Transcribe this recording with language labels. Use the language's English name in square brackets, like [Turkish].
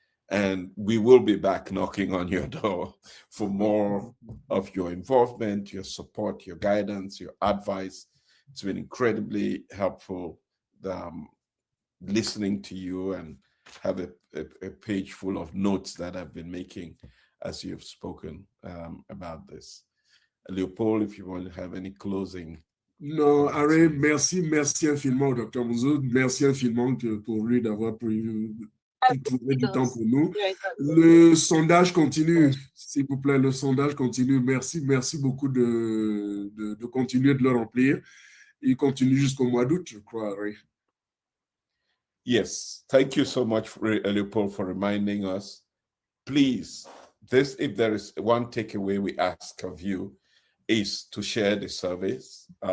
[English] And we will be back knocking on your door for more of your involvement, your support, your guidance, your advice. It's been incredibly helpful listening to you, and have a page full of notes that I've been making as you've spoken about this. Leopold, if you want to have any closing. [French] Non, Harry, merci infiniment au Dr. Munzu. Merci infiniment pour lui d'avoir qui trouverait du temps pour nous. Le sondage continue, s'il vous plaît, le sondage continue. Merci beaucoup de continuer de le remplir. Il continue jusqu'au mois d'août, je crois, oui. [English] Yes, thank you so much, Leopold, for reminding us. Please, if there is one takeaway we ask of you, is to share the surveys.